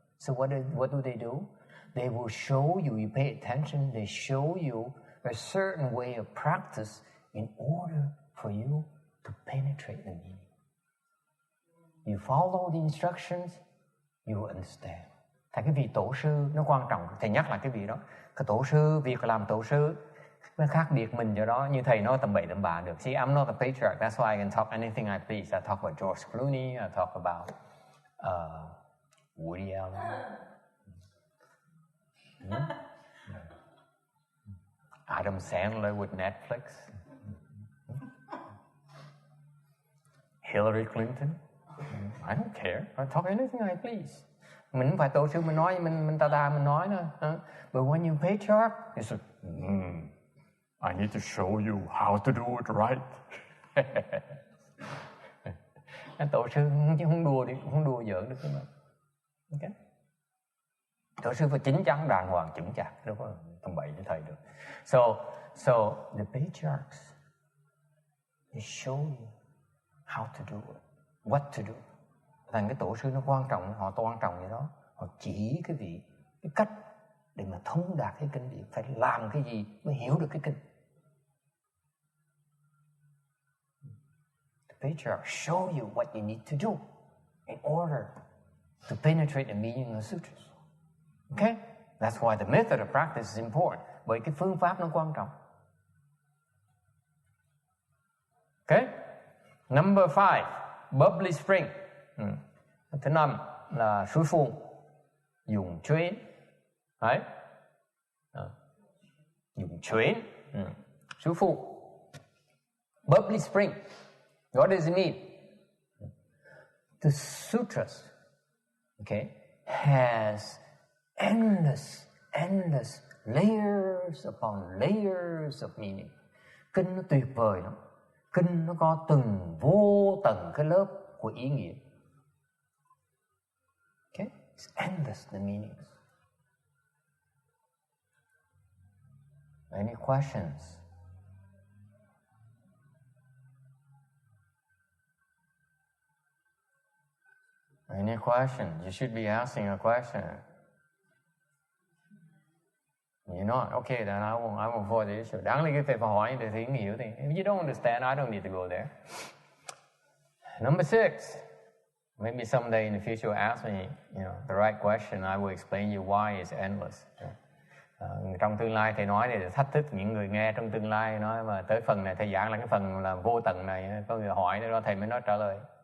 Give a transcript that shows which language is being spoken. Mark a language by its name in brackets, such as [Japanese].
[English] So what do they do? They will show you, you pay attention, they show you a certain way of practice in order for you to penetrate the meaning. You follow the instructions, you will understand. [Vietnamese] Tại cái vị tổ sư nó quan trọng, thầy nhắc lại cái vị đó. Cái tổ sư, việc làm tổ sư nó khác biệt mình chỗ đó, như thầy nói tầm bậy tầm bạ được. [English] See, I'm not a patriarch, that's why I can talk anything I please. I talk about George Clooney, I talk about Woody Allen, Adam Sandler with Netflix. Hillary Clinton. I don't care. I talk anything I please. [Vietnamese] Mình không phải tổ sư mình nói, mình mình nói nữa. [English] But when you patriarch, it's like, I need to show you how to do it right. [Vietnamese] Tổ sư không đùa giỡn được cái mà. Okay. Tổ sư phải chính chắn đàng hoàng chững chạc, đâu có tầm bậy với thầy được. [English] So the patriarchs, they show you how to do it, what to do. [Vietnamese] Thành cái tổ sư nó quan trọng, họ quan trọng vậy đó. Họ chỉ cái cách để mà thông đạt cái kinh điển, phải làm cái gì mới hiểu được cái kinh. [English] The patriarchs show you what you need to do in order to penetrate the meaning of the sutras. Okay? That's why the method of practice is important. [Vietnamese] Bởi cái phương pháp nó quan trọng. [English] Okay? Number 5, bubbly spring. [Vietnamese] Thứ 5 là suối phun, dùng chuyến. Đấy. Dùng chuyến. Suối phun. [English] Bubbly spring. What does it mean? The sutras, okay, has endless layers upon layers of meaning. [Vietnamese] Kinh nó tuyệt vời lắm. Kinh nó có từng vô tầng cái lớp của ý nghĩa. [English] Okay? It's endless the meanings. Any questions? Any questions? You should be asking a question. You're not? Okay, then I won't force the issue. [Vietnamese] Đáng lý cái phải hỏi để thấy hiểu thì. [English] If you don't understand, I don't need to go there. Number 6. Maybe someday in the future you'll ask me, the right question. I will explain you why it's endless. [Vietnamese] Trong tương lai thầy nói để thách thức những người nghe trong tương lai, nói mà tới phần này thầy giảng là cái phần là vô tận này, có người hỏi đó thầy mới nói trả lời.